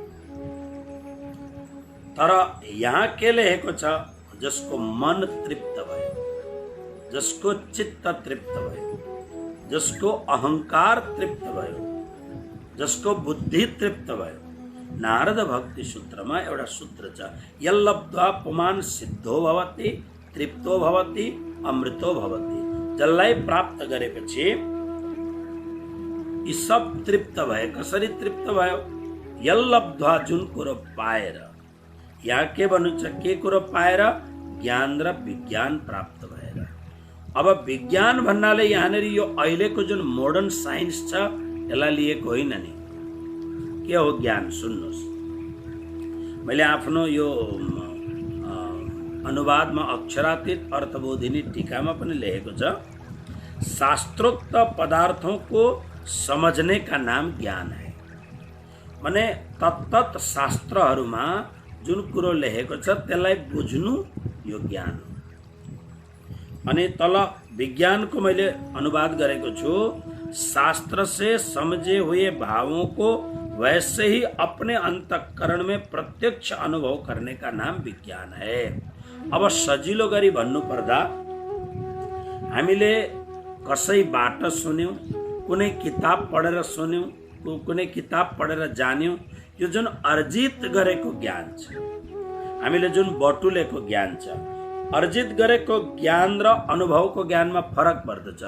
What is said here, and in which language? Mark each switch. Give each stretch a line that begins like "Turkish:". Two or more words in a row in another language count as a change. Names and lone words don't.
Nepali: तर यहाँ के लेखेको छ? जसको मन तृप्त भयो, जसको चित्त तृप्त भयो, जसको अहङ्कार तृप्त भयो, जसको बुद्धि तृप्त भयो। नारद भक्ति सूत्रमा एउटा सूत्र छ,
Sanskrit: यल्लब्ध्वा पुमान् सिद्धो भवति, तृप्तो भवति, अमृतो भवति।
Nepali: जसलाई प्राप्त गरेपछि यी सब तृप्त भए। कसरी तृप्त भयो? यल्लब्ध्वा, जुन कुरो पाएर। यहाँ के भन्नु छ? के कुरो पाएर? ज्ञान र विज्ञान प्राप्त भएर। अब विज्ञान भन्नाले यहाँनिर यो अहिलेको जुन
English: modern science
Nepali: छ यसलाई लिएको होइन नि। के हो ज्ञान? सुन्नुहोस्, मैले आफ्नो यो अनुवादमा अक्षरातीत अर्थबोधिनी टीकामा पनि लेखेको छ,
Hindi: शास्त्रोक्त पदार्थों को समझने का नाम ज्ञान है।
Nepali: माने तत्त शास्त्रहरूमा जुन कुरो लेखेको छ त्यसलाई बुझ्नु यो ज्ञान हो। अनि तल विज्ञानको मैले अनुवाद गरेको छु,
Hindi: शास्त्र से समझे हुए भावों को वैसे ही अपने अंतःकरण में प्रत्यक्ष अनुभव करने का नाम विज्ञान है।
Nepali: अब सजिलो गरी भन्नु पर्दा हामीले कसैबाट सुन्यौं, कुनै किताब पढेर सुन्यौं, कुनै किताब पढेर जान्यौं, यो जुन अर्जित गरेको ज्ञान छ, हामीले जुन बटुलेको ज्ञान छ, अर्जित गरेको ज्ञान र अनुभवको ज्ञानमा फरक पर्दछ।